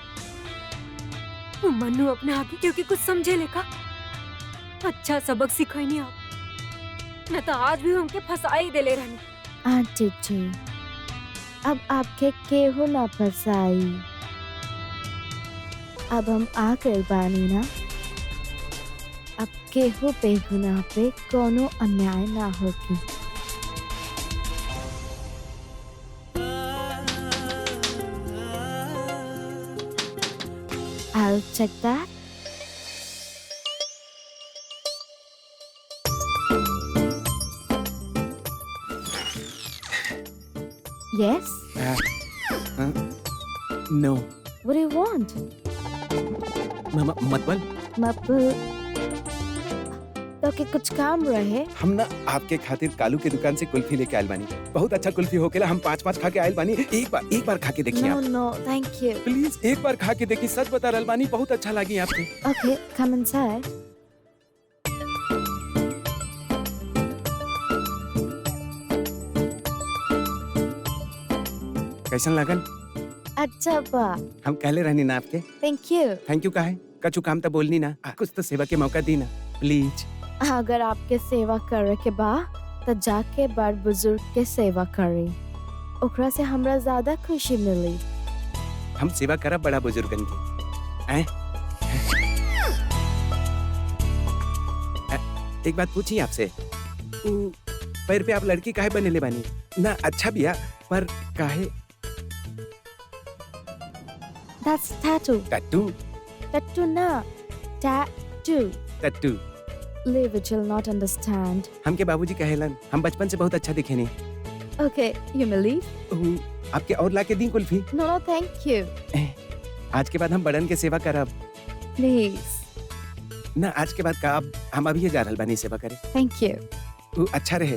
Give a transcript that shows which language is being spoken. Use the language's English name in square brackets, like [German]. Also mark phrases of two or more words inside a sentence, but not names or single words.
[Bhojpuri] मन्नू अपने आगे क्योंकि कुछ समझे लेका अच्छा सबक सिखाई नहीं आप, न तो आज भी हमके फंसा ही देले रहनी। आंटी जी, अब आपके केहू ना फंसाई। अब हम आ गए बानी ना, अब केहू पे गुनाह पे कोनो अन्याय ना होगी। [English] I'll check that. Yes? No. What do you want? [Bhojpuri] मत बोल। तो के कुछ काम रहे? हम ना आपके खातिर कालू के दुकान से कुल्फी लेके आयल बानी। बहुत अच्छा कुल्फी होकेला, हम 5-5 खा के आयल बानी। एक बार खा के देखिए [English] No, [Bhojpuri] आप। [English] no, thank you. [Bhojpuri] प्लीज एक बार खा के देखिए, सच बता रहल बानी, बहुत अच्छा लगी आपके। [English] Okay, come inside. [Bhojpuri] कैसन लगन? अच्छा बा। हम कहले रहनी ना आपके। [English] Thank you. thank you [Bhojpuri] काहे? कछु काम तो बोलनी ना, कुछ तो सेवा के मौका दी ना प्लीज। अगर आपके सेवा करे के बा तो जाके बड़ बुजुर्ग के सेवा करी, ओकरा से हमरा ज्यादा खुशी मिली। हम सेवा करब बड़ा बुजुर्गन की। एक बात पूछी आपसे, पैर पे आप लड़की काहे बनेले बानी? ना अच्छा बिया, पर काहे? [English] That's tattoo. [Bhojpuri] टट्टू [English] Tattoo ना, tattoo. [Bhojpuri] टट्टू [English] Leave it, you'll not understand. [Bhojpuri] हमके बाबूजी कहेलन, हम बचपन से बहुत अच्छा दिखे नहीं। [English] Okay, you may leave. [Bhojpuri] आपके और लाके दी कुल्फी। [English] No, no, thank you. [Bhojpuri] आज के बाद हम बड़न के सेवा करब [English] Please. [Bhojpuri] ना। आज के बाद का अब हम अभी जा रहल बानी सेवा करे। [English] Thank you. [Bhojpuri] अच्छा रहे।